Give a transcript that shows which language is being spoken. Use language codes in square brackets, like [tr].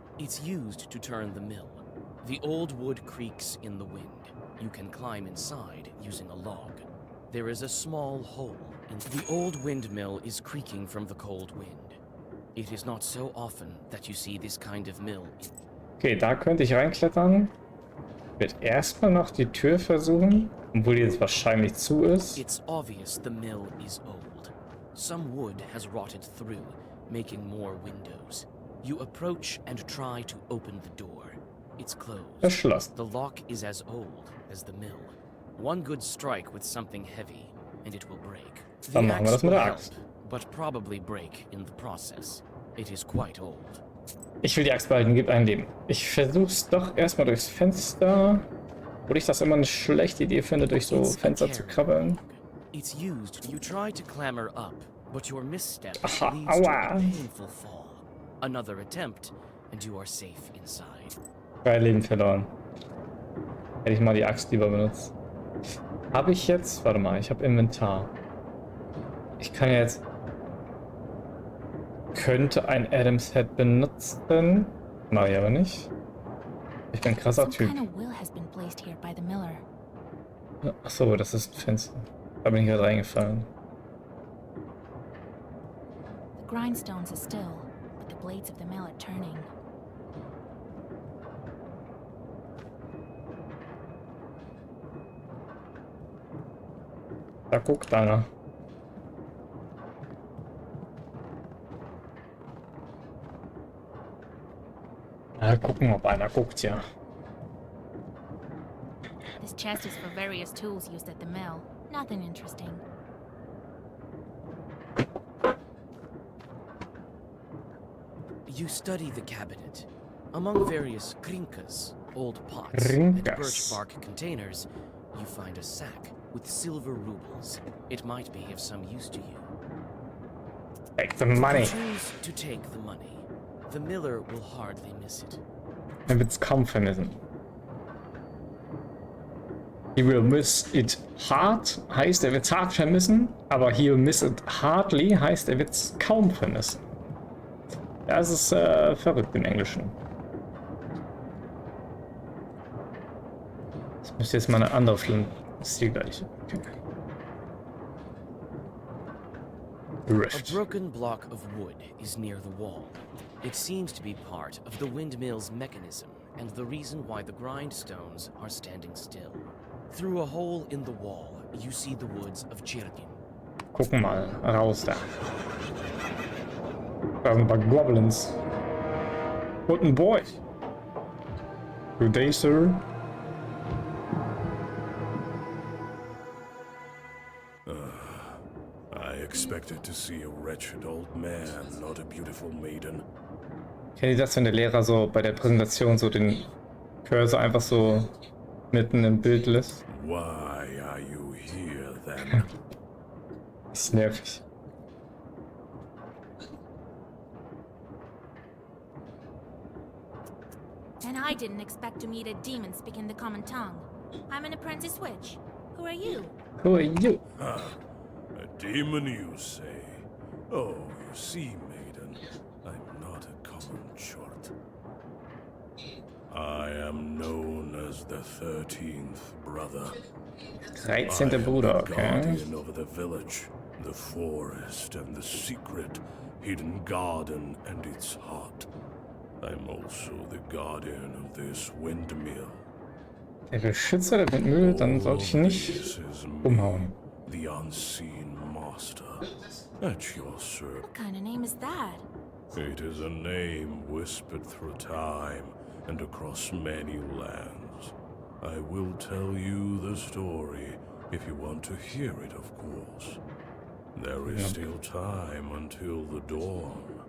[en] It's used to turn the mill. The old wood creaks in the wind. You can climb inside using a log. There is a small hole. The old windmill is creaking from the cold wind. It is not so often that you see this kind of mill. [de] Okay, da könnte ich reinklettern. Ich werde erstmal noch die Tür versuchen, obwohl die jetzt wahrscheinlich zu ist. [en] It's obvious the mill is old. Some wood has rotted through, making more windows. You approach and try to open the door. It's closed. [de] Verschlossen. [en] The lock is as old as the mill. One good strike with something heavy, and it will break. [de] Dann machen wir das mit der Axt. [en] But probably break in the process. It is quite old. [de] Ich will die Axt behalten, gib ein Leben. Ich versuch's doch erstmal durchs Fenster. Obwohl ich das immer eine schlechte Idee finde, durch so Fenster zu krabbeln. [en] It's used. You try to clamber up, but your misstep [de] Aha, [en] leads to [de] aua. [en] a painful fall. Another attempt, and you are safe inside. [de] 3 Leben verloren. Hätte ich mal die Axt lieber benutzt. Habe ich jetzt... Warte mal, ich habe Inventar. Ich kann jetzt... Könnte ein Adam's Head benutzen. Mache ich aber nicht. Ich bin ein krasser [en] Some [de] Typ. [en] kind of will has been placed here by the miller. [de] Achso, das ist ein Fenster. Da bin ich gerade reingefallen. The grindstones are still, but the blades of the mill are turning. Da guckt einer. Na, gucken, ob einer guckt, ja. [en] This chest is for various tools used at the mill. Nothing interesting. You study the cabinet. Among various krinkas, old pots, and birch bark containers, you find a sack with silver rubles. It might be of some use to you. Take the money. Choose to take the money. The miller will hardly miss it. [de] Er wird's kaum vermissen. [en] He will miss it hard [de] heißt, er wird's hart vermissen, aber [en] he will miss it hardly [de] heißt, er wird's kaum vermissen. Das ist verrückt im Englischen. Das müsste jetzt mal eine andere Film. Das ist die gleiche. Okay. [en] A broken block of wood is near the wall. It seems to be part of the windmill's mechanism and the reason why the grindstones are standing still. Through a hole in the wall, you see the woods of JEDEN. [de] Gucken mal, raus da. Da sind ein paar Goblins. Guten Boy. [en] Good day, sir. I expected to see a wretched old man, not a beautiful maiden. [de] Kennt ihr das, wenn der Lehrer so bei der Präsentation so den Cursor einfach so mitten im Bild lässt? [en] Why are you here then? [de] Ist nervig. [en] And I didn't expect to meet a demon speaking the common tongue. I'm an apprentice witch. Who are you? Who are you? A demon, you say? Oh, you see, maiden, I'm not a common short. I am known as the 13th brother. [de] 13. Bruder, okay. [en] Guardian over the village, the forest, and the secret hidden garden and its heart. I'm also the guardian of this windmill. [de] Der Beschützer der Windmühle, dann sollte ich nicht umhauen. [en] The unseen master. At your service. What kind of name is that? It is a name whispered through time and across many lands. I will tell you the story if you want to hear it, of course. There is still time until the dawn.